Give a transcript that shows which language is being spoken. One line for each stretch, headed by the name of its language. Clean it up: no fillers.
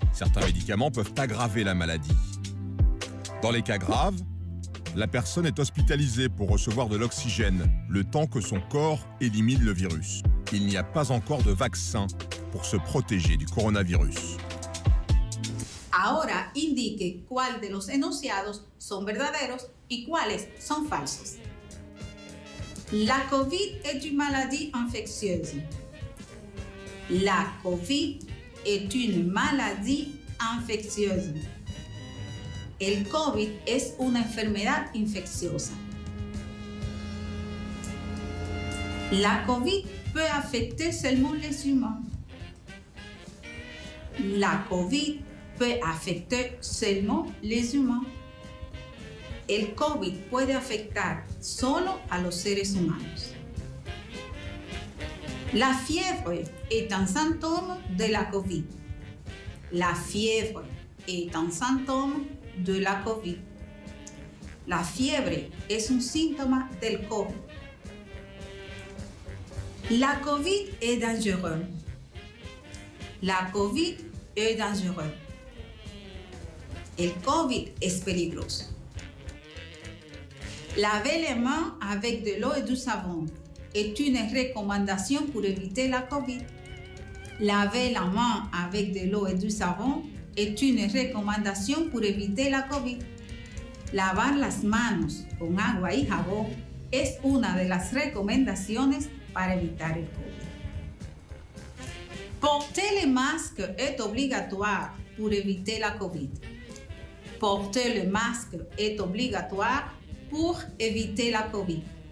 French: Certains médicaments peuvent aggraver la maladie. Dans les cas graves, la personne est hospitalisée pour recevoir de l'oxygène, le temps que son corps élimine le virus. Il n'y a pas encore de vaccin pour se protéger du coronavirus.
Spanish: Ahora indique cuál de los enunciados son verdaderos y cuáles son falsos.
French: La COVID est une maladie infectieuse. La COVID est une maladie infeccieuse.
Spanish: El COVID es una enfermedad infecciosa.
French: La COVID peut affecter seulement les humains. La COVID peut affecter seulement les humains.
Spanish: El COVID puede afectar solo a los seres humanos.
French: La fièvre est un symptôme de la COVID. La fièvre est un symptôme de la COVID.
Spanish: La fiebre es un síntoma del COVID.
French: La COVID est dangereuse. La COVID est dangereuse.
Spanish: El COVID es peligroso.
French: Laver les mains avec de l'eau et du savon est une recommandation pour éviter la COVID. Laver la main avec de l'eau et du savon est une recommandation pour éviter la COVID.
Spanish: Lavar las manos con agua y jabón es una de las recomendaciones para evitar el COVID.
French: Porter le masque est obligatoire pour éviter la COVID. Porter le masque est obligatoire pour éviter la COVID.